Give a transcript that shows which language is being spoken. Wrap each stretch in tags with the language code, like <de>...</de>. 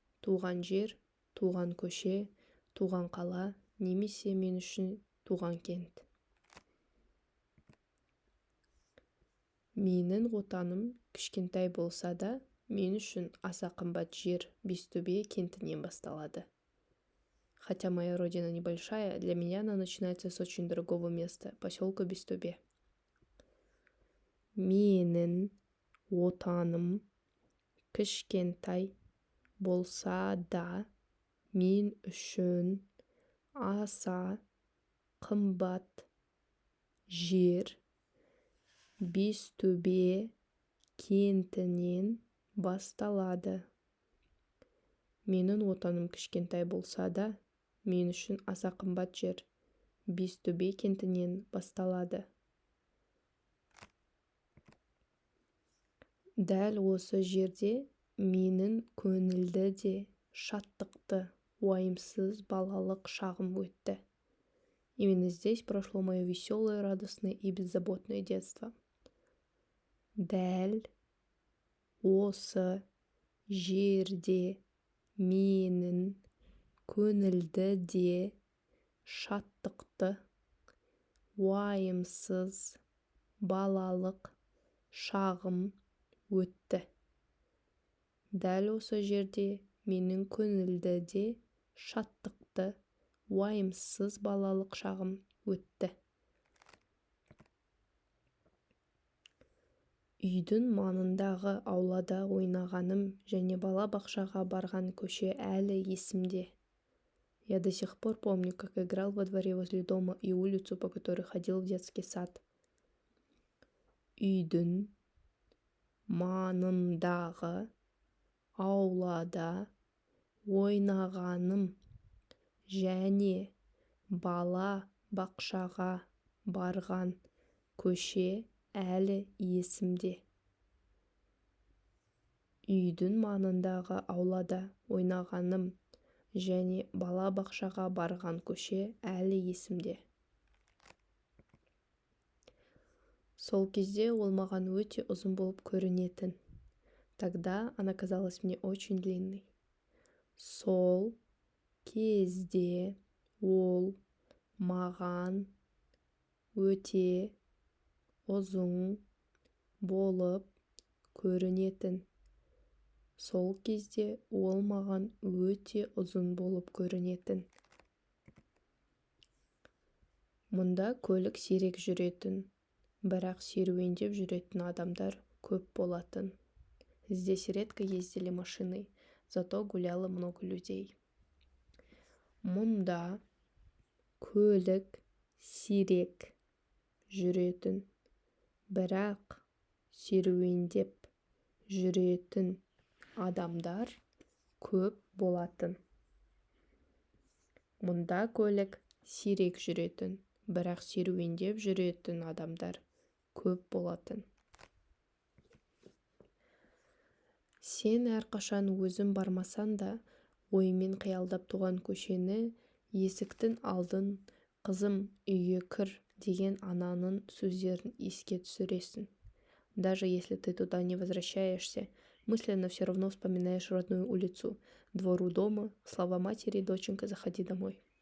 <kk>Туған жер, туған көше, туған қала немесе мен үшін туған кент. Менің отаным кішкентай болса да, мен үшін аса қымбат жер Бестөбе кентінен басталады.</kk> <ru>Хотя моя родина небольшая, для меня она начинается с очень дорогого места, поселка Бестөбе.</ru> <kk>Менің отаным кішкентай болса да, мен үшін аса қымбат жер Бестөбе кентінен басталады. Менің отаным кішкентай болса да, мен үшін аса қымбат жер Бестөбе кентінен басталады. Дәл осы жерде менің көңілді де, шаттықты, уайымсыз балалық шағым өтті.</kk> <ru>Именно здесь прошло мое веселое, радостное и беззаботное детство.</ru> <kk>Дәл осы жерде менің көңілді де, шаттықты, уайымсыз балалық шағым өтті. Дәл осы жерде менің көңілді де, шаттықты, уайымсыз балалық шағым өтті. Үйдің маңындағы аулада ойнағаным және балабақшаға барған көше әлі есімде.</kk> <ru>Я до сих пор помню, как играл во дворе возле дома и улицу, по которой ходил в детский сад.</ru> <kk>Үйдің маңындағы аулада ойнағаным және бала бақшаға барған көше әлі есімде. Үйдің маңындағы аулада ойнағаным және бала бақшаға барған көше әлі есімде. Сол кезде ол маған өте ұзын болып көрінетін.</kk> <ru>Тогда она казалась мне очень длинной.</ru> <kk>Сол кезде ол маған өте ұзын болып көрінетін. Сол кезде ол маған өте ұзын болып көрінетін. Мұнда көлік сирек жүретін, бірақ серуендеп жүретін адамдар көп болатын.</kk> <ru>Здесь редко ездили машиной, зато гуляло много людей.</ru> <kk>Мұнда көлік сирек жүретін, бірақ серуендеп жүретін адамдар көп болатын. Мұнда көлік сирек жүретін, бірақ серуендеп жүретін адамдар көп болатын. Сен әрқашан өзің бармасан да, оймен қиялдап туған көшені, есіктің алдын, қызым үйге кір деген ананың сөздерін еске түсіресің.</kk> <ru>Даже если ты туда не возвращаешься, мысленно все равно вспоминаешь родную улицу, двор у дома, слова матери, доченька, заходи домой.</ru>